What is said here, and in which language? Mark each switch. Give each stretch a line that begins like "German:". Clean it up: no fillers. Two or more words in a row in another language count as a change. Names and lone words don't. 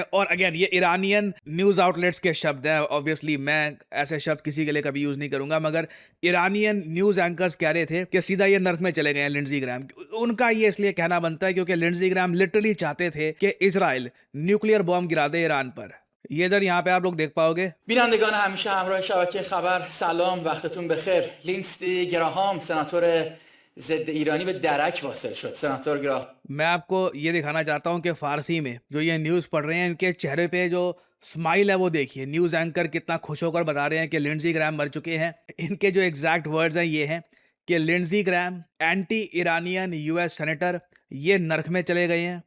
Hindi: और अगेन ये
English: Iranian news outlets
Hindi: के शब्द हैं, ऑब्वियसली मैं ऐसे शब्द किसी के लिए कभी यूज़ नहीं करूंगा, मगर
English: Iranian news anchors
Hindi: कह रहे थे कि सीधा ये नर्क में चले गए हैं लिंडजी ग्राहम। उनका ये इसलिए कहना बनता है क्योंकि लिंडजी ग्राहम लिटरली चाहते थे कि इजराइल
English: nuclear bomb
Hindi: गिरा दे ईरान पर। ये इधर यहाँ पे आप लोग देख पाओगे।
Persian: بینندگان همیشه همراه شبکه خبر، سلام، وقتتون بخیر. لیندزی گراهام سناتور ضد ایرانی به درک واصل شد. سناتور گراهام
Hindi: मैं आपको ये दिखाना चाहता हूँ कि फारसी में जो ये न्यूज़ पढ़ रहे हैं, इनके चेहरे पे जो स्माइल है वो देखिए।
English: news anchor
Hindi: कितना खुश होकर बता रहे हैं कि लिंडजी ग्राहम मर चुके हैं। इनके जो
English: exact words
Hindi: हैं ये हैं कि लिंडजी ग्राहम
English: anti Iranian US senator
Hindi: ये नर्क में चले गए हैं।